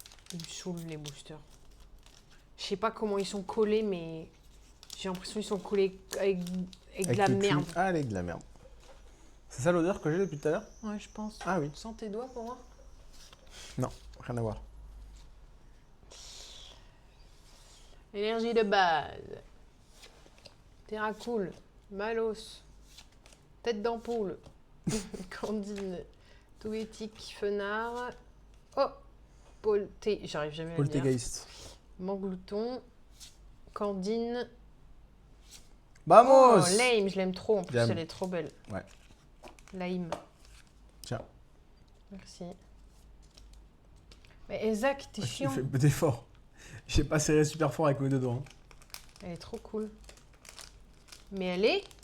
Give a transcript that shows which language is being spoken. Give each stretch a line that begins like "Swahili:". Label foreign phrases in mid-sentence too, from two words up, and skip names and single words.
French: Ils me saoulent les boosters. Je sais pas comment ils sont collés, mais j'ai l'impression qu'ils sont collés avec de la le merde. Ah, avec de la merde. C'est ça l'odeur que j'ai depuis tout à l'heure? Ouais, je pense. Ah oui. Sens tes doigts pour moi. Non, rien à voir. Énergie de base. Terracool. Malos. Tête d'ampoule. Candine. Touétique. Fenard. Oh. J'arrive jamais à le dire. Poltergeist. Manglouton. Candine. Vamos! Oh, Lame, je l'aime trop. En plus, Jam. elle est trop belle. Ouais. Lame. Tiens. Merci. Mais Isaac, t'es J'ai chiant. fait peu d'efforts. J'ai pas serré super fort avec mes deux doigts. Hein. Elle est trop cool. Mais elle est